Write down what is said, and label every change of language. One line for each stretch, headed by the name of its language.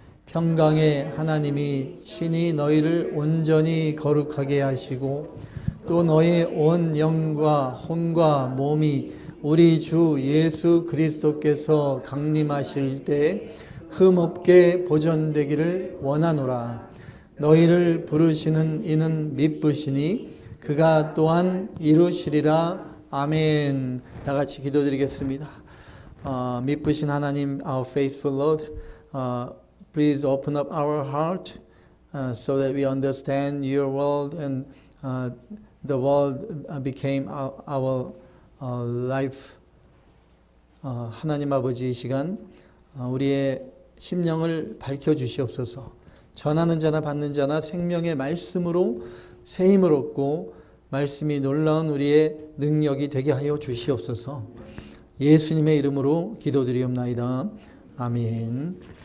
Korean: 평강의 하나님이 친히 너희를 온전히 거룩하게 하시고 또 너희 온 영과 혼과 몸이 우리 주 예수 그리스도께서 강림하실 때 흠없게 보존되기를 원하노라. 너희를 부르시는 이는 미쁘시니 그가 또한 이루시리라. 아멘. 다 같이 기도드리겠습니다. 미쁘신 하나님,
English: our faithful Lord, please open up our heart so that we understand your word and the word became our life.
Korean: 하나님 아버지, 이 시간 우리의 심령을 밝혀주시옵소서. 전하는 자나 받는 자나 생명의 말씀으로 새 힘을 얻고 말씀이 놀라운 우리의 능력이 되게 하여 주시옵소서. 예수님의 이름으로 기도드리옵나이다. 아멘.